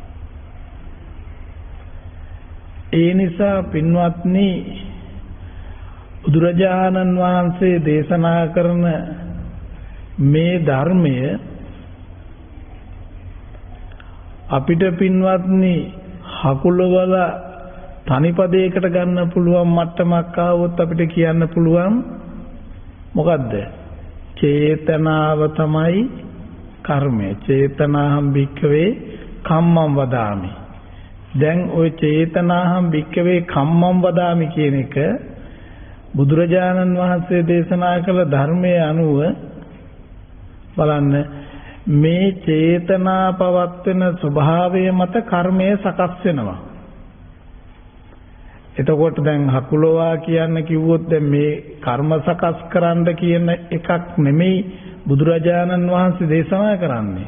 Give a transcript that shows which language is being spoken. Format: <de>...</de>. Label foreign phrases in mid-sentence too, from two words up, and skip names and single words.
<si>ඒ නිසා පින්වත්නි බුදුරජාණන් වහන්සේ දේශනා කරන මේ ධර්මය අපිට පින්වත්නි හකුලවල තනිපදයකට ගන්න පුළුවන් මට්ටමක් ආවොත් අපිට කියන්න පුළුවන් මොකද්ද? චේතනාව තමයි කර්මය.</si> <pi>චේතනාහම් භික්ඛවේ කම්මං වදාමි.</pi> <si>දැන් ওই</si> <pi>චේතනාහම් භික්ඛවේ කම්මං වදාමි</pi> <si>කියන එක බුදුරජාණන් වහන්සේ දේශනා කළ ධර්මයේ අනුව බලන්න මේ චේතනා පවත්වන ස්වභාවය මත කර්මය සකස් වෙනවා. එතකොට දැන් හකුලවා කියන්න කිව්වොත් දැන් මේ කර්ම සකස් කරන්න කියන එකක් නෙමෙයි බුදුරජාණන් වහන්සේ දේශනා කරන්නේ.</si>